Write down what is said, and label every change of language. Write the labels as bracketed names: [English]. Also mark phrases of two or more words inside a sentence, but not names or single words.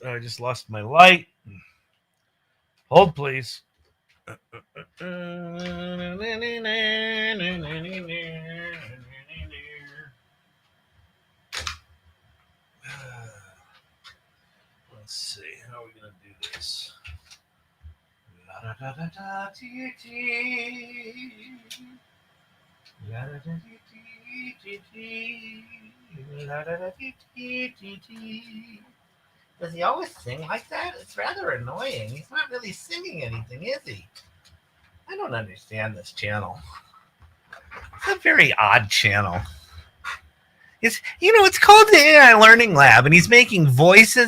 [English] Oh, I just lost my light. Hold, please. Let's see. How are we going to do this? La da da da ti ti. La da da ti ti. La da da ti ti. Does he always sing like that? It's rather annoying. He's not really singing anything, is he? I don't understand this channel. It's a very odd channel. It's called the AI Learning Lab, and he's making voices.